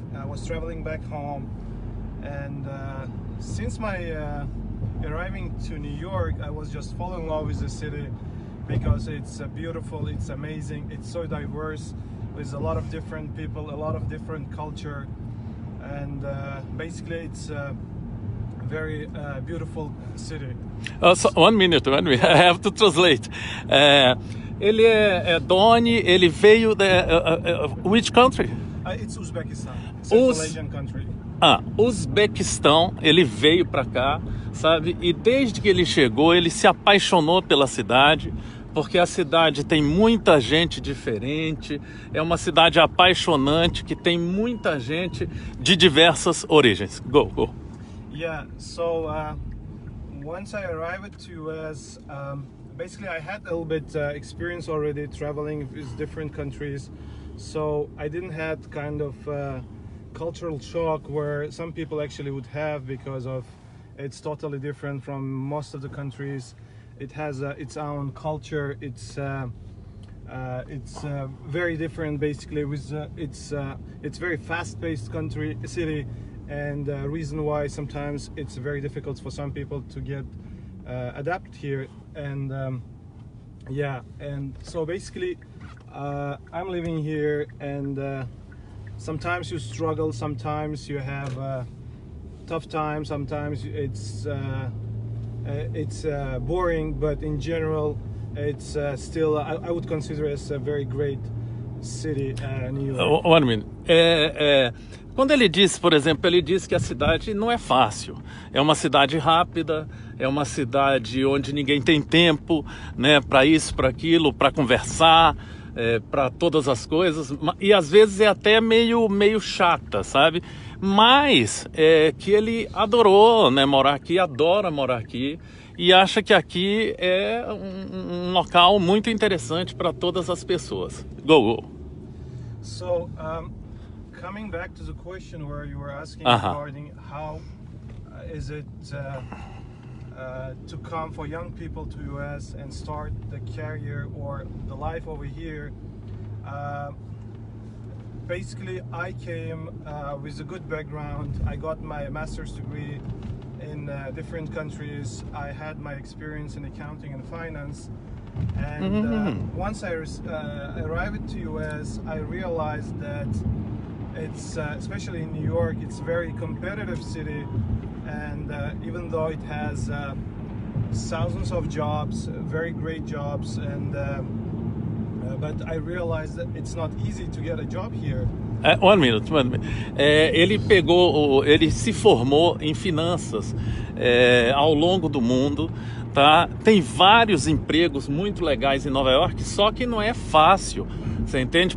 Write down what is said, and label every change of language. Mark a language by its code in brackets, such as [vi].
[en] I was traveling back home and since my arriving to New York, I was just falling in love with the city because it's beautiful, it's amazing, it's so diverse with a lot of different people, a lot of different culture, and basically it's very beautiful city. So, one minute, I have to translate. [pt] Ele é Doni, ele veio [en] which country? It's Uzbekistan, Central Asian country. [pt] Uzbequistão, ele veio para cá, sabe? E desde que ele chegou, ele se apaixonou pela cidade, porque a cidade tem muita gente diferente, é uma cidade apaixonante que tem muita gente de diversas origens. [en] Go. Yeah, so once I arrived to US, basically I had a little bit experience already traveling with different countries, so I didn't have kind of cultural shock where some people actually would have, because of it's totally different from most of the countries. It has its own culture. It's very different basically with it's very fast-paced city, and reason why sometimes it's very difficult for some people to get adapt here. And yeah, and so basically I'm living here, and sometimes you struggle, sometimes you have tough time, sometimes it's boring, but in general it's still I would consider it as a very great city, New York. One minute. [pt] Quando ele disse, por exemplo, ele disse que a cidade não é fácil. É uma cidade rápida, é uma cidade onde ninguém tem tempo, né, para isso, para aquilo, para conversar, para todas as coisas. E às vezes é até meio chata, sabe? Mas que ele adorou, né, morar aqui, adora morar aqui. E acha que aqui é um local muito interessante para todas as pessoas. [en] Go. So, coming back to the question where you were asking regarding how is it to come for young people to US and start the career or the life over here, basically I came with a good background. I got my master's degree in different countries. I had my experience in accounting and finance. And once I arrived to US, I realized that it's, especially in New York, it's a very competitive city. And even though it has thousands of jobs, very great jobs, and but I realized that it's not easy to get a job here. One minute. [pt] Ele se formou em finanças ao longo do mundo, tá? Tem vários empregos muito legais em Nova York, só que não é fácil, você entende?